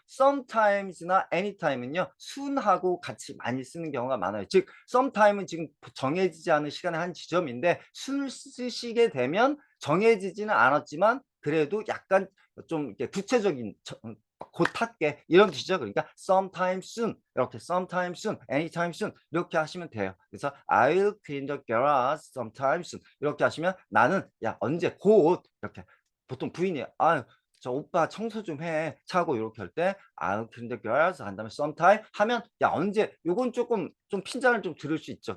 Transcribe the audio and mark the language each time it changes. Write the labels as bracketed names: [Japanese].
[Korean] sometimes나 anytime은요. 순하고 같이 많이 쓰는 경우가 많아요. 즉 sometime은 지금 정해지지 않은 시간의 한 지점인데 순을 쓰시게 되면 정해지지는 않았지만 그래도 약간 좀 이렇게 구체적인 곧 할게 이런 뜻이죠. 그러니까 sometime soon 이렇게 sometime soon, anytime soon 이렇게 하시면 돼요. 그래서 [English] I'll clean the garage sometime soon [Korean] 이렇게 하시면 나는 야 언제 곧 이렇게 보통 부인이 아유 저 오빠 청소 좀 해. 차고 이렇게 할 때 [English] I'll clean the garage [Korean] 한 다음에 sometime 하면 야 언제 요건 조금 좀 핀잔을 좀 들을 수 있죠.